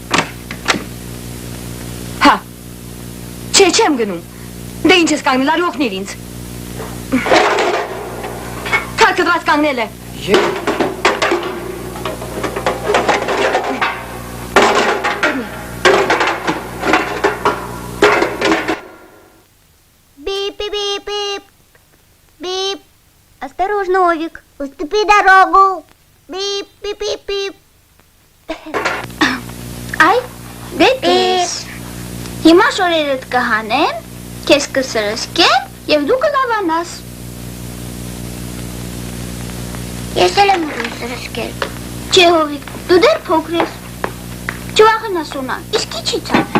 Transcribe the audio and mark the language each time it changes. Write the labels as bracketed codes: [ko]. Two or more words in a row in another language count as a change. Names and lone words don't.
[hy] Հա։ Չէ, չեմ գնում։ Դե ինչ ես կանգնել, արի օգնիր ինձ։ Թարքդված կանգնել է։ Бип. [ru] Осторожно, Овик. Уступи дорогу. Бип. [hy] Այ, դե տես։ Հիմա շորերդ կհանեմ, քեզ կսրսկեմ եւ դու կլավանաս։ Ես էլ եմ ուզում սրսկել։ Չէ, Հովիկ, դու դեռ փոքր ես։ Չվախենաս ունա, իսկ ինչի՞ ցավ։